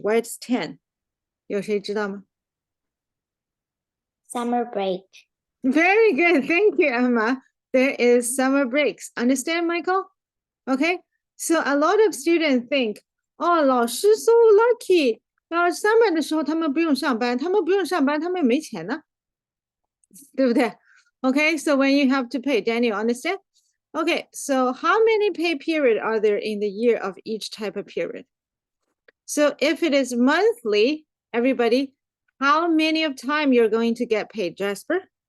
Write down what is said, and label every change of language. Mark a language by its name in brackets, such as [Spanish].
[English] Why it's 10? [Chinese] 有谁知道吗？ [English] Summer break. Very good. Thank you, Emma. There is summer breaks. Understand, Michael? Okay. So a lot of students think, oh, [Chinese] 老师 [English] so lucky. [Chinese] summer 的时候他们不用上班，他们不用上班，他们没钱呢，对不对？ [English] Okay, so when you have to pay, Daniel, understand? Okay, so how many pay period are there in the year of each type of period? So if it is monthly, everybody, how many of time you're going to get paid, Jasper?